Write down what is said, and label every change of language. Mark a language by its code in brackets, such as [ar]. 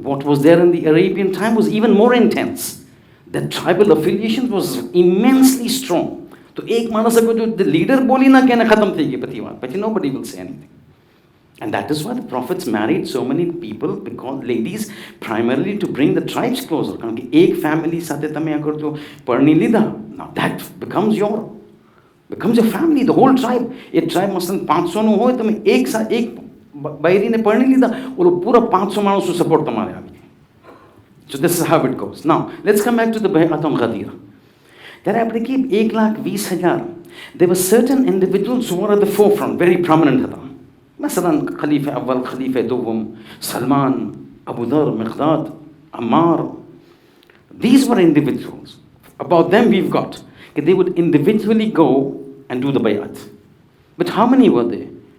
[en] What was there in the Arabian time was even more intense. The tribal affiliation was immensely strong. [gu] તો એક માણસ અગર જો leader બોલી ના કે એને ખતમ થઈ ગઈ બધી વાત, પછી [en] nobody will say anything. And that is why the prophets married so many people, because ladies, primarily to bring the tribes closer. [gu] કારણ કે એક ફેમિલી સાથે તમે અગર જો પરણી લીધા, [en] now that becomes your family, the whole tribe. [gu] A tribe મસલન 500 નું હોય, તમે એક બૈરીને પરણી લીધા, ઓલો પૂરા 500 માણસનો સપોર્ટ તમારે આવી જાય. [en] So this is how it goes. Now let's come back to the Bay'atum Ghadira. [gu] ત્યારે આપણે કે [en] 1,20,000, there were certain individuals who were at the forefront, very prominent [gu] હતા. [ur] مثلا خلیفہ اول، خلیفہ دوم، سلمان، ابو ذر، مقداد، Ammar. [en] These were individuals. About them we've got that they would individually go and do the bayat. But how many were there?